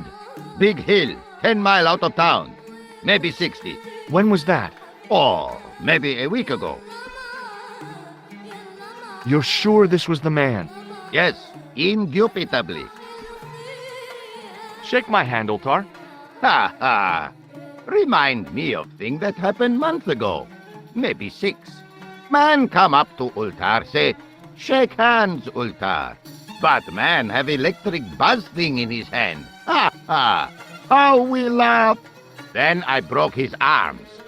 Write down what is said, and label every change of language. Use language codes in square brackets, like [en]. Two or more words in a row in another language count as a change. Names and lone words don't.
[en] Big hill, 10 miles out of town. Maybe 60. When was that? Oh, maybe a week ago. You're sure this was the man? Yes, indubitably. Shake my hand, Ultar. Ha ha. Remind me of thing that happened month ago. Maybe 6. Man come up to Ultar, say, shake hands, Ultar. But man have electric buzz thing in his hand. Ha ha. How we laugh. Then I broke his arms.